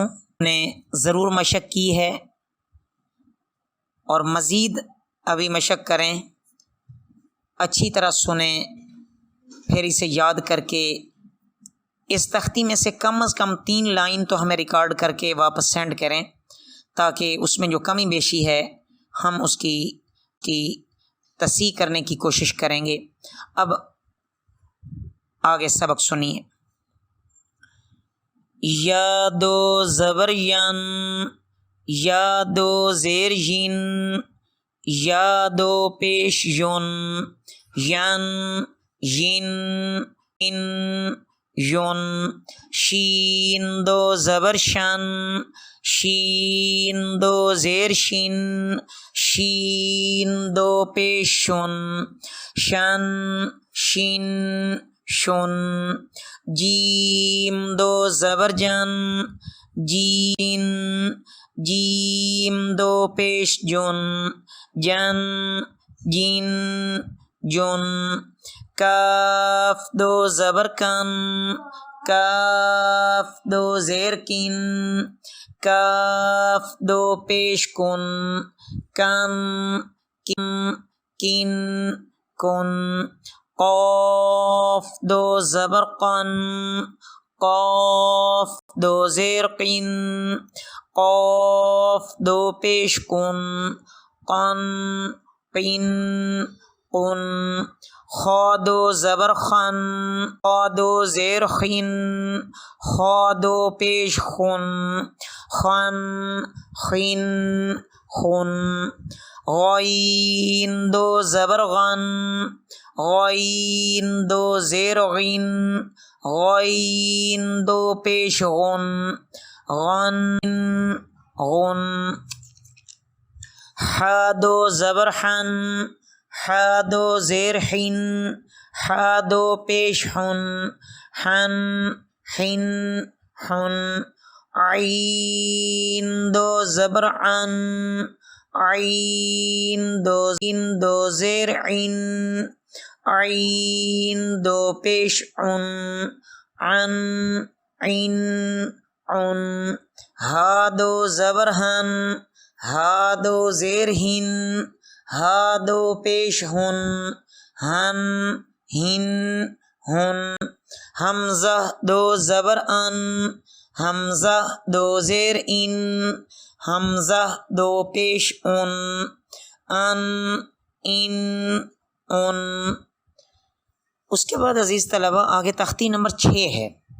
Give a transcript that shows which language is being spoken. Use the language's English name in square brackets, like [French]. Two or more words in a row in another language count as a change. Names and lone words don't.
[Urdu] نے ضرور مشق کی ہے اور مزید ابھی مشق کریں، اچھی طرح سنیں، پھر اسے یاد کر کے اس تختی میں سے کم از کم 3 لائن تو ہمیں ریکارڈ کر کے واپس سینڈ کریں، تاکہ اس میں جو کمی بیشی ہے ہم اس کی تصحیح کرنے کی کوشش کریں گے۔ اب آگے سبق سنیے۔ یا دو زبر ین، یا دو زیر ین، یا دو پیش یون، ین ین ان یون، شین دو زبر شن، شین دو زیر شین، شین دو پیش شن، شن شین شن، جیم دو زبر جن، جین جیم دو پیش جن، جن جین جن، کاف دو زبر کن، کاف دو زیر کن، کاف دو پیش کن، کن کن کن کن، قاف دو زبر قن، قاف دو زیر قن، قاف دو پیش کن، قن قن قن، خا دو زبر خن، خا دو زیر خن، خا دو پیش خن، خن خن خن، غین دو زبر غن، غین دو زیر غین، غین دو پیش غن، غن غن، حا دو زبر حن، حا دو زیر حن، حا دو پیش حن، حن حن حن، عین دو زبر عن، عین دو زیر عین، عین دو پیش عن، عن عین عن، ہا دو زبر ہن، ہا دو زیر ہن، ہا دو پیش ہن، ہن ہن ہن، حمزہ دو زبر ان، حمزہ دو زیر ان، حمزہ دو پیش ان، ان ان ان۔ اس کے بعد عزیز طلبہ آگے تختی نمبر 6 ہے۔